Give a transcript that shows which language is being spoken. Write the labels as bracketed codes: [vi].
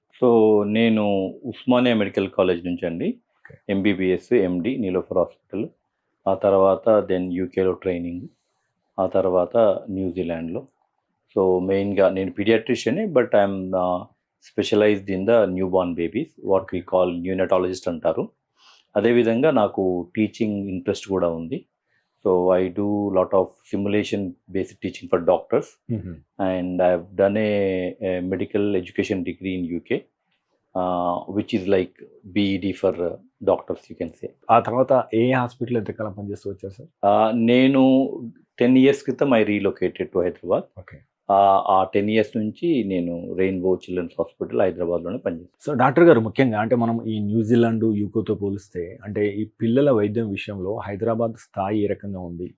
[te] So నేను Osmania medical college నుంచి అండి ఎంబీబీఎస్ ఎండి నీలోఫర్ హాస్పిటల్, ఆ తర్వాత దెన్ యూకేలో ట్రైనింగ్, ఆ తర్వాత న్యూజిలాండ్లో. సో మెయిన్గా నేను పీడియాట్రిషియనే, [en] but I'm specialized in the newborn babies, what we call neonatologist [te] అంటారు. అదేవిధంగా నాకు టీచింగ్ ఇంట్రెస్ట్ కూడా ఉంది. [en] So I do a lot of simulation based teaching for doctors, and I've done a medical education degree in UK, which is like BEd for doctors, you can say. [te] ఆ తర్వాత ఏ hospital ఎంతకాలం పనిచేస్తూ వచ్చారు sir? నేను 10 years క్రితం [en] I relocated to Hyderabad. Okay. [te] ఆ 10 years నుంచి నేను రెయిన్బో చిల్డ్రన్స్ హాస్పిటల్ హైదరాబాద్లోనే పనిచేస్తాను. సో డాక్టర్ గారు, ముఖ్యంగా అంటే మనం ఈ న్యూజిలాండ్ యూకేతో పోలిస్తే అంటే ఈ పిల్లల వైద్యం విషయంలో హైదరాబాద్ స్థాయి ఏ రకంగా ఉంది?